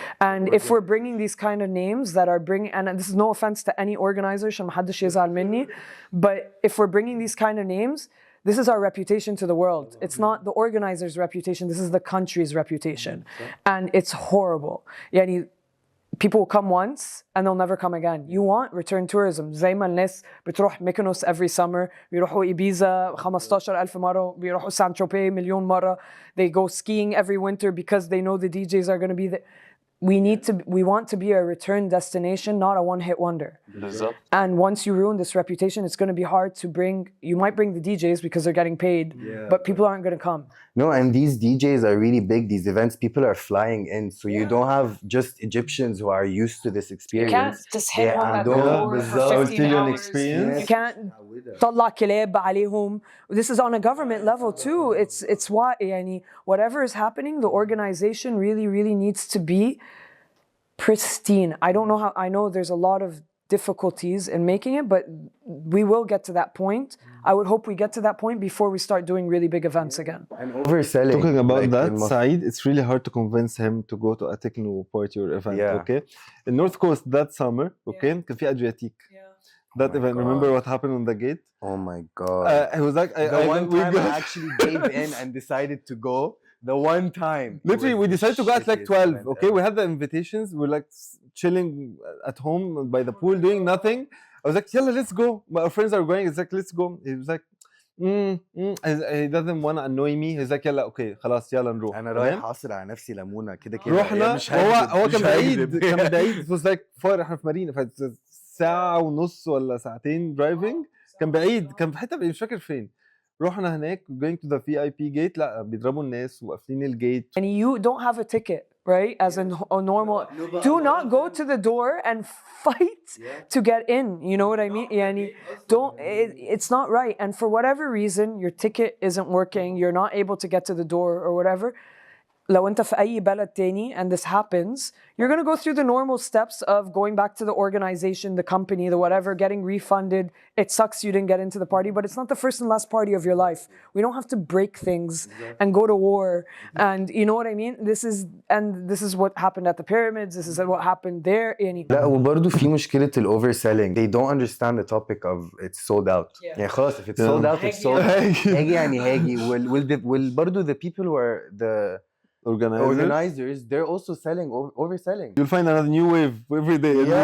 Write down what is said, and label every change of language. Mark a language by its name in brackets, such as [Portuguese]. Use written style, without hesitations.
[English] And if we're bringing these kind of names that are bringing, and this is no offense to any organizer, [Arabic] عشان محدش يزعل مني, [English] but if we're bringing these kind of names, this is our reputation to the world. It's not the organizer's reputation, this is the country's reputation. And it's horrible. Yani, people will come once and they'll never come again. You want return tourism. [Arabic] زي ما الناس بتروح ميكونوس [English] every summer, [Arabic] بيروحوا إيبيزا 15,000 مرة, بيروحوا سان تروبي مليون مرة. [English] They go skiing every winter because they know the DJs are going to be there. We want to be a return destination, not a one-hit wonder. And once you ruin this reputation, it's going to be hard to bring. You might bring the DJs because they're getting paid, but people aren't going to come. No, and these DJs are really big. These events, people are flying in, so you don't have just Egyptians who are used to this experience. You can't just hit one at the door for 15 hours. Experience. You can't [Arabic] طلع كلاب عليهم. [English] This is on a government level too. It's why يعني whatever is happening, the organization really needs to be pristine. I don't know how. I know there's a lot of difficulties in making it, but we will get to that point. I would hope we get to that point before we start doing really big events again. And overselling. Talking about like, that side, it's really hard to convince him to go to a techno party or event. Okay, in North Coast that summer, okay, [Arabic] كان في [English] Adriatic. That event. God. Remember what happened on the gate? Oh my God. It was like the one time I actually gave in and decided to go. The one time. Literally, we decided to go at like 12. Okay, we had the invitations. We're like chilling at home by the pool, doing nothing. I was like, "Yalla, let's go." Our friends are going. It's like, "Let's go." He was like, He doesn't want to annoy me. [Arabic] He's like, "يلا, okay, خلاص, يلا نروح." أنا رايح أحصل على نفسي ليمونة كده كده. رحنا. هو كان بعيد. [English] It was like far. [Arabic] إحنا في مارينا. ساعة ونص ولا ساعتين driving. كان بعيد. كان في حتة مش فاكر فين. رحنا هناك [English] going to the VIP gate. [Arabic] لا بيضربوا الناس وقافلين الجيت. [English] And you don't have a ticket, right? As in a normal. Do not go to the door and fight to get in. You know what I mean? يعني don't. It's not right. And for whatever reason, your ticket isn't working. You're not able to get to the door or whatever. [Arabic] لو انت في اي بلد تاني [English] and this happens, you're going to go through the normal steps of going back to the organization, the company, the whatever, getting refunded. It sucks you didn't get into the party, but it's not the first and last party of your life. We don't have to break things and go to war. And you know what I mean? This is what happened at the pyramids. This is what happened there. [Arabic] لا وبرضه في مشكلة overselling. [English] They don't understand the topic of it's sold out. يعني [Arabic] خلاص [English] if it's sold out, it's sold out. [Arabic] هاجي يعني هاجي. [English] برضه the people who are the organizers, they're also selling overselling. You'll find another new wave every day.